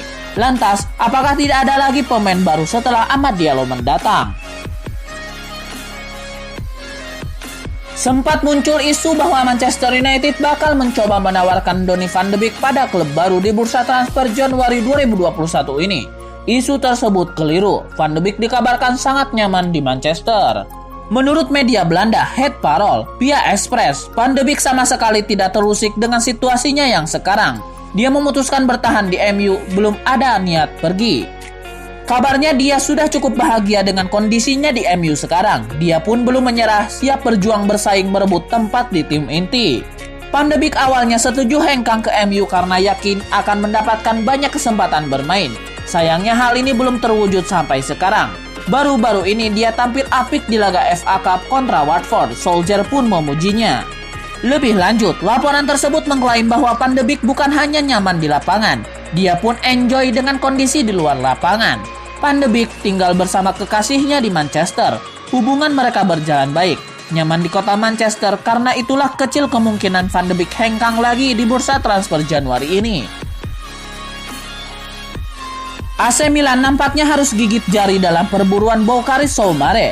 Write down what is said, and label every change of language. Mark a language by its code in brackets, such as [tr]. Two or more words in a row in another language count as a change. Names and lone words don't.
[id] Lantas, apakah tidak ada lagi pemain baru setelah Amad Diallo mendatang? Sempat muncul isu bahwa Manchester United bakal mencoba menawarkan Donny van de Beek pada klub baru di bursa transfer Januari 2021 ini. Isu tersebut keliru. Van de Beek dikabarkan sangat nyaman di Manchester. Menurut media Belanda, Het Parool, Via Express, Van de Beek sama sekali tidak terusik dengan situasinya yang sekarang. Dia memutuskan bertahan di MU, belum ada niat pergi. Kabarnya dia sudah cukup bahagia dengan kondisinya di MU sekarang. Dia pun belum menyerah, siap berjuang bersaing merebut tempat di tim inti. Van de Beek awalnya setuju hengkang ke MU karena yakin akan mendapatkan banyak kesempatan bermain. Sayangnya hal ini belum terwujud sampai sekarang. Baru-baru ini dia tampil apik di laga FA Cup kontra Watford. Solskjaer pun memujinya. Lebih lanjut, laporan tersebut mengklaim bahwa Van de Beek bukan hanya nyaman di lapangan, dia pun enjoy dengan kondisi di luar lapangan. Van de Beek tinggal bersama kekasihnya di Manchester. Hubungan mereka berjalan baik, nyaman di kota Manchester, karena itulah kecil kemungkinan Van de Beek hengkang lagi di bursa transfer Januari ini. AC Milan nampaknya harus gigit jari dalam perburuan Boukary Soumaré.